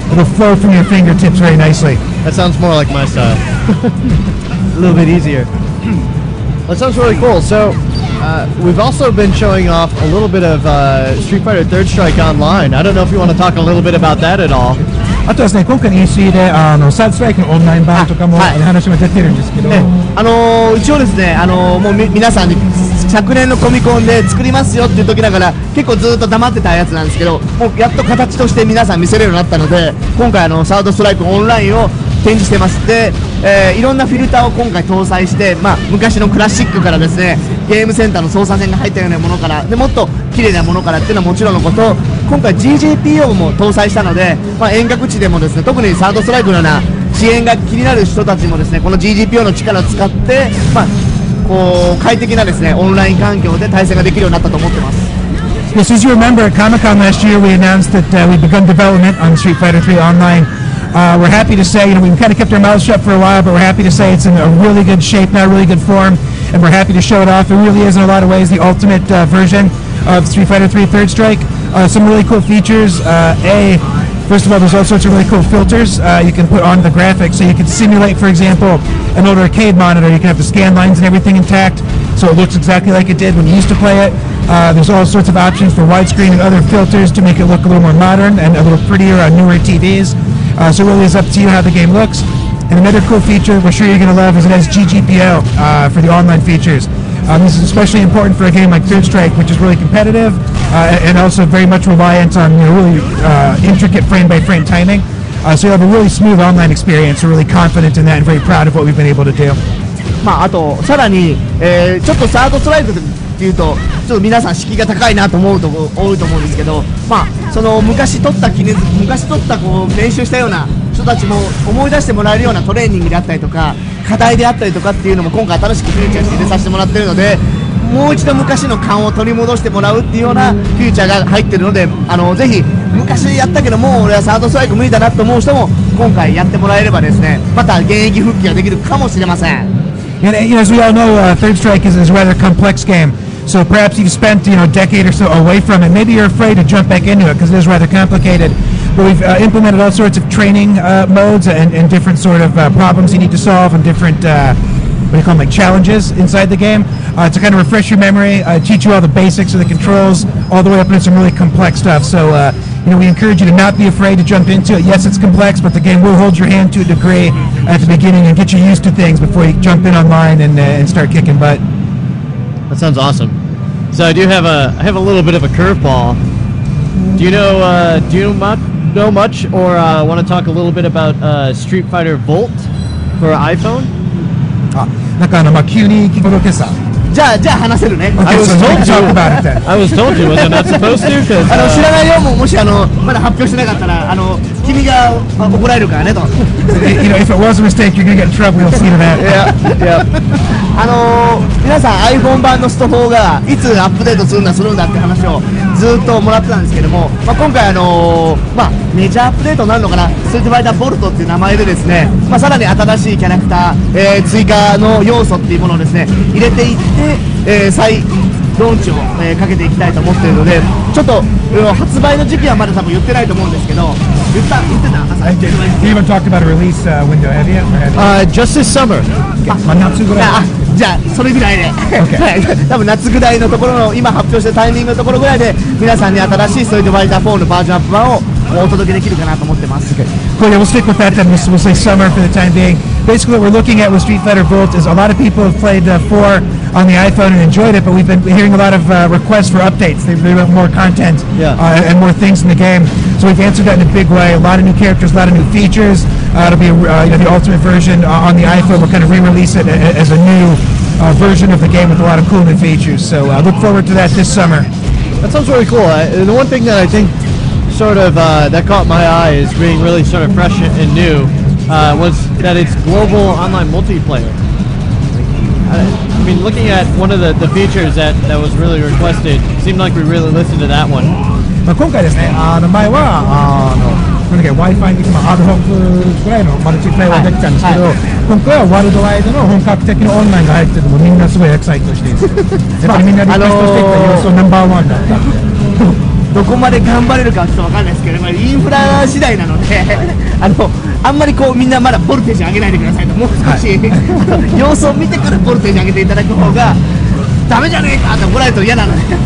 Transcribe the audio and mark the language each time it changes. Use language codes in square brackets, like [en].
[en] It'll flow from your fingertips very nicely. That sounds more like my style. A little bit easier. That sounds really cool. So we've also been showing off a little bit of Street Fighter Third Strike Online. I don't know if you want to talk a little bit about that at all. [ja] あとですね、今回の EC でサードストライクのオンライン版とかも話も出てるんですけど、一応ですね、もう皆さんに昨年のコミコンで作りますよっていう時だから結構ずっと黙ってたやつなんですけど、もうやっと形として皆さん見せれるようになったので、今回サードストライクオンラインを展示してます。で、いろんなフィルターを今回搭載して、昔のクラシックからですね、ゲームセンターの操作線が入ったようなものからでもっと綺麗なものからっていうのはもちろんのこと、今回 GGPO も搭載したので、遠隔地でもですね、特にサードストライクのような遅延が気になる人たちもですね、この GGPO の力を使って、こう快適なですねオンライン環境で対戦ができるようになったと思ってます。 [en] Yes, as you remember, at Comic-Con last year, we announced that we've begun development on Street Fighter 3 Online. We're happy to say, we kind of kept our mouths shut for a while, but we're happy to say it's in a really good shape now, really good form, and we're happy to show it off. It really is, in a lot of ways, the ultimate version of Street Fighter 3 Third Strike. Some really cool features. First of all, there's all sorts of really cool filters you can put on the graphics. So you can simulate, for example, an old arcade monitor. You can have the scan lines and everything intact, so it looks exactly like it did when you used to play it. There's all sorts of options for widescreen and other filters to make it look a little more modern and a little prettier on newer TVs. So it really is up to you how the game looks. And another cool feature we're sure you're going to love is it has GGPO for the online features. This is especially important for a game like Third Strike, which is really competitive and also very much reliant on really intricate frame-by-frame timing. So you'll have a really smooth online experience. We're really confident in that and very proud of what we've been able to do. [ja] あとさらに、ちょっとサードストライクっていうとちょっと皆さん敷居が高いなと思うとこ多いと思うんですけど、その昔取ったこう練習したような人たちも思い出してもらえるようなトレーニングであったりとか課題であったりとかっていうのも今回新しくフューチャーして入れさせてもらってるので、もう一度昔の感を取り戻してもらうっていうようなフューチャーが入ってるので、ぜひ昔やったけどもう俺はサードストライク無理だなと思う人も今回やってもらえればですね、また現役復帰ができるかもしれません。 [en] And as we all know, Third Strike is a rather complex game. So perhaps you've spent a decade or so away from it. Maybe you're afraid to jump back into it because it is rather complicated. But we've implemented all sorts of training modes and different sort of problems you need to solve and different what do you call them, like challenges inside the game to kind of refresh your memory, teach you all the basics of the controls, all the way up into some really complex stuff. So we encourage you to not be afraid to jump into it. Yes, it's complex, but the game will hold your hand to a degree at the beginning and get you used to things before you jump in online and start kicking butt. That sounds awesome. So I have a little bit of a curveball. Do you know much or want to talk a little bit about Street Fighter Volt for iPhone? [ja] 急に聞こけさ。じゃあ話せるね。 [en] I was told you, was I not supposed to? [ja] 知らないよもしまだ発表してなかったら聞君が怒られるからねと。 [en] You know, if it was a mistake, you're gonna get in trouble. You'll see to that. Yeah. [ja] 皆さん iPhone 版のスト4がいつアップデートするんだって話をずっともらってたんですけども、今回メジャーアップデートになるのかな、ストリートファイターボルトっていう名前でですね、さらに新しいキャラクター、追加の要素っていうものをですね入れていって、再ローンチを、かけていきたいと思っているので、ちょっと発売の時期はまだ多分言ってないと思うんですけど、言ってた [en] You haven't talked about a release window, have you? Just this summer. [ja] 夏ぐらい。じゃあそれぐらいで、多分夏ぐらいのところの今発表したタイミングのところぐらいで皆さんに新しいストリートファイター4のバージョンアップ版をお届けできるかなと思ってます。 [en] Well, yeah, we'll stick with that then. We'll say summer for the time being. Basically, what we're looking at with Street Fighter Volt is a lot of people have played 4 on the iPhone and enjoyed it, but we've been hearing a lot of requests for updates. They want more content and more things in the game. So we've answered that in a big way. A lot of new characters, a lot of new features. It'll be the ultimate version on the iPhone. We'll kind of re-release it as a new version of the game with a lot of cool new features. So look forward to that this summer. That sounds really cool. The one thing that I think sort of that caught my eye as being really sort of fresh and new was that it's global online multiplayer. I mean, looking at one of the features that was really requested, it seemed like we really listened to that one. [ja] 今回ですね、前はWi-Fi にアドホックくらいのマルチプレイはできたんですけど、今回はワールドワイドの本格的なオンラインが入ってるのもみんなすごいエキサイトしているんです。やっぱりみんなリクエストしてきた要素ナンバー1だった。どこまで頑張れるかはちょっと分かんないですけど、インフラ次第なのであんまりみんなまだボルテージ上げないでくださいと、もう少し、様子を見てからボルテージ上げていただく方がダメじゃねえかって怒られると嫌なので。